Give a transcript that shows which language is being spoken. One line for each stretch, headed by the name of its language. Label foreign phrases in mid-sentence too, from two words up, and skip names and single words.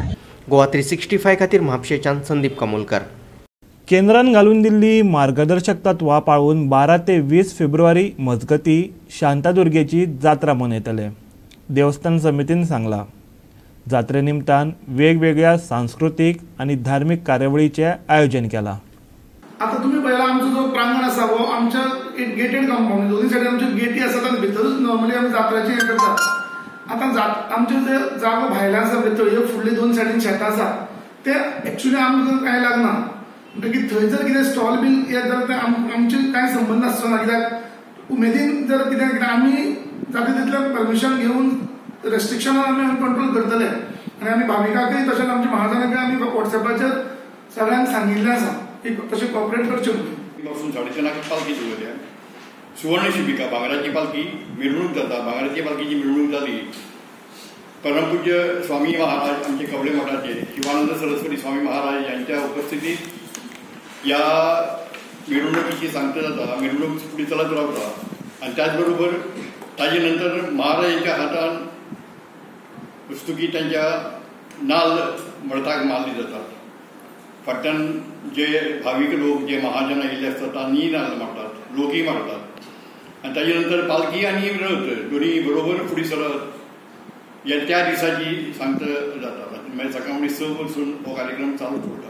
Konkani: गोवा 365 खातीर म्हापशेच्यान संदीप कमोलकर केंद्रान घालून दिल्ली मार्गदर्शक तत्वां पाळून 12 ते 20 फेब्रुवारी मजगती शांतादुर्गेची जात्रा मनयतले देवस्थान समितीन सांगला जात्रे निमतान वेगवेगळ्या सांस्कृतीक आणि धार्मिक कार्यावळीचे आयोजन केला
Marathi: आता तुम्ही पहिला आमचा जो प्रांगण असा वो आमच्या एक गेटेड कंपाऊंड दोन्ही साईड आमच्या गेटी असतात आणि भितरूच नॉर्मली आम्ही
Konkani: जात्राचे हे करतात आता आमचे जे जागो भायला आसा भितर ह्यो फुडली 2 सायडीन शेतां आसा ते एक्चुअली आमकां काय लागना म्हणटकीर थंय जर कितें स्टॉल बीन येत जाल्यार ते आमचे कांय संबंध आसचो ना कित्याक उमेदीन जर कितें आमी जाता तितलें परमिशन घेवन रेस्ट्रिक्शनान आमी कंट्रोल करतले आनी आमी भाविकांकय तशेंच आमच्या महाजनांकय आमी वॉट्सॅपाचेर सगळ्यांक सांगिल्लें आसा की तशें कॉपरेट करचें म्हणून पासून 3:30 पालखी दवरल्या सुवर्ण शिबिका भांगराची पालखी मिरवणूक जाता भांगराची पालखीची मिरवणूक जाली परमपूज्य स्वामी महाराज आमचे कवळे मठाचे शिवानंद सरस्वती स्वामी महाराज यांच्या उपस्थितीत या मिरवणुकीची सांगता जाता मिरवणूक फुडें चलत रावता आणि त्याचबरोबर ताजे नंतर महाराजांच्या हातान पुस्तकी त्यांच्या नाल मळताक मारली जातात फाटल्यान जे भाविक लोक जे महाजन आयिल्ले आसतात तांणी नाल मारतात लोकय मारतात आणि ताजे नंतर पालखी आनी रथ दोन्ही बरोबर फुडें सरत त्या दिसाची सांगता जाता मागीर सकाळ फुडें 6 वरसून हो कार्यक्रम चालूच उरता.